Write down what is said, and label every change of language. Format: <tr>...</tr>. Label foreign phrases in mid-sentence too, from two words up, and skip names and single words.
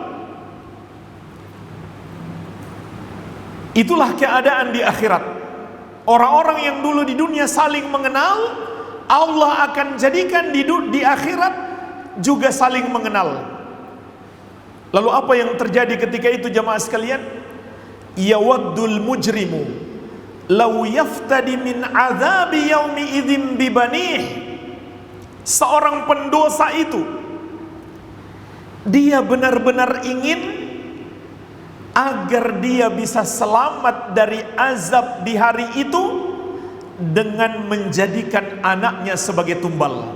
<id>Itulah keadaan di akhirat. Orang-orang yang dulu di dunia saling mengenal, Allah akan jadikan di akhirat juga saling mengenal. Lalu apa yang terjadi ketika itu jemaah sekalian?</id> <ar>يود المجرم لو يفتدي من عذاب يومئذ ببنيه.</ar> <id>Seorang pendosa itu, dia benar-benar ingin agar dia bisa selamat dari azab di hari itu dengan menjadikan anaknya sebagai tumbal.</id>